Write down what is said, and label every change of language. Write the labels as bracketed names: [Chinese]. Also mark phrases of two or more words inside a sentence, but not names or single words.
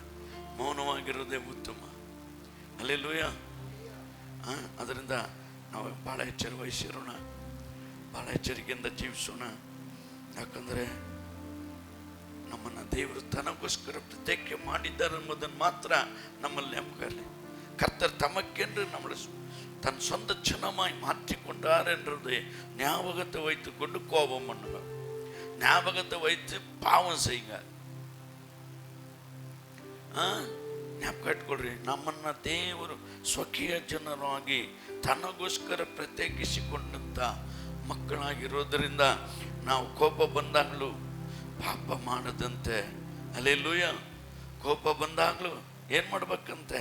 [Kannada] ಮೌನವಾಗಿರೋದೇ ಉತ್ತಮ. ಹಲ್ಲೆಲೂಯಾ. ಅದರಿಂದ ನಾವು ಭಾಳ ಎಚ್ಚರ ವಹಿಸಿರೋಣ, ಭಾಳ ಎಚ್ಚರಿಕೆಯಿಂದ ಜೀವಿಸೋಣ. ಯಾಕಂದರೆ ನಮ್ಮನ್ನು ದೇವರು ತನಗೋಸ್ಕರ ಪ್ರತ್ಯೇಕ ಮಾಡಿದ್ದಾರೆ ಎಂಬುದನ್ನು ಮಾತ್ರ ನಮ್ಮಲ್ಲಿ ನಂಬಿಕಲಿ. [Tamil] கர்த்தர் தமக்கென்று நம்மளை தன் சொந்த ஜனமாய் மாற்றிக்கொண்டார் என்றது ஞாபகத்தை வைத்து கொண்டு கோபம் பண்ணுங்க. ஞாபகத்தை வைத்து பாவம் செய்யுங்க. [Kannada] ಜ್ಞಾಪಕ ಇಟ್ಕೊಳ್ರಿ, ನಮ್ಮನ್ನ ದೇವರು ಸ್ವಕೀಯ ಜನರಾಗಿ ತನಗೋಸ್ಕರ ಪ್ರತ್ಯೇಕಿಸಿಕೊಂಡಂತ ಮಕ್ಕಳಾಗಿರೋದರಿಂದ ನಾವು ಕೋಪ ಬಂದಾಗಲೂ ಪಾಪ ಮಾಡದಂತೆ. ಹಲ್ಲೆಲೂಯ. ಕೋಪ ಬಂದಾಗಲೂ ಏನು ಮಾಡ್ಬೇಕಂತೆ?